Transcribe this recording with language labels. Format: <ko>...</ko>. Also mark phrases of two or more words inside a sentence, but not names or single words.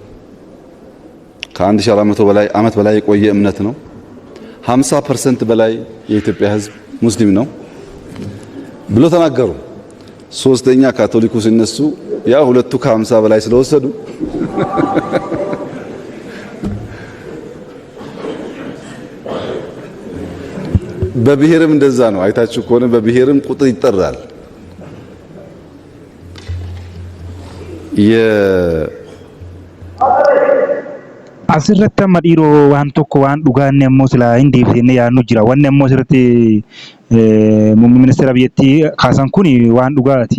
<am>ከ1400 በላይ ዓመት በላይ የቆየ እምነት ነው። 50% በላይ የኢትዮጵያ ህዝብ ሙስሊም ነው ብሎ ተናገሩ። ሶስተኛ ካቶሊኩ ሲነሱ ያ ሁለቱ ከ50 በላይ ስለወሰዱ በብሔርም እንደዛ ነው። አይታችሁ ከሆነ በብሔርም ቁጥር ይጠራል።</am> <om>asirratti amma dhiiroo waan tokko waan dhugaanne ammoo silaa hin deebisne yaadnu jira. Wanni ammoo asirratti muummee ministeera biyyattii kaasan kun waan dhugaati.</om>